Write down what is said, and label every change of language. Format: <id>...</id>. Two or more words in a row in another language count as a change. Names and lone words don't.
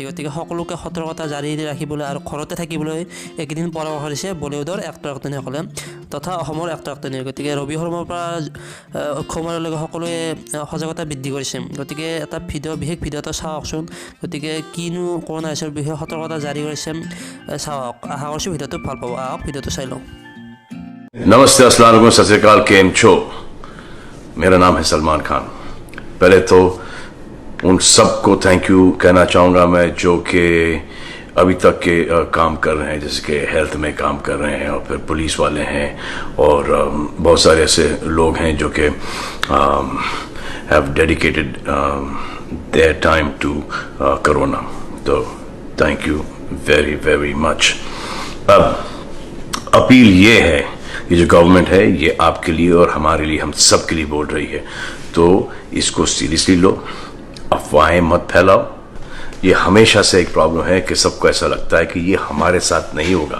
<as>গতিকে সকলোকে সতৰ্কতা জাৰি ৰাখিবলৈ আৰু ঘৰতে থাকিবলৈ এইকেইদিন পৰামৰ্শ দিছে বলিউডৰ এক্টৰসকলে তথা অসমৰ এক্টৰসকলে। গতিকে ৰবি শৰ্মাৰ পৰা অক্ষয় কুমাৰলৈকে সকলোৱে সজাগতা বৃদ্ধি কৰিছে। গতিকে এটা বিশেষ ভিডিঅ' এটা চাওকচোন। গতিকে কিনো কৰোনা ভাইৰাছৰ বিষয়ে সতৰ্কতা জাৰি কৰিছে চাওক। আশা কৰিছোঁ ভিডিঅ'টো ভাল পাব। আহক ভিডিঅ'টো চাই লওঁ।</as> <hi>नमस्ते,</hi> <ar>السلام عليكم,</ar> <pa>ਸਤ ਸ੍ਰੀ ਅਕਾਲ,</pa> <gu>કેમ છો।</gu> <hi>मेरा नाम है सलमान खान। पहले तो उन सबको</hi> <en>thank you</en> <hi>कहना चाहूँगा मैं जो कि अभी तक के काम कर रहे हैं, जैसे कि हेल्थ में काम कर रहे हैं और फिर पुलिस वाले हैं और बहुत सारे ऐसे लोग हैं जो कि</hi> <en>have dedicated their time to Corona. तो thank you very very much.</en> <hi>अब अपील ये है, ये जो गवर्नमेंट है ये आपके लिए और हमारे लिए, हम सब के लिए बोल रही है, तो इसको सीरियसली लो, अफवाहें मत फैलाओ। ये हमेशा से एक प्रॉब्लम है कि सबको ऐसा लगता है कि ये हमारे साथ नहीं होगा।</hi>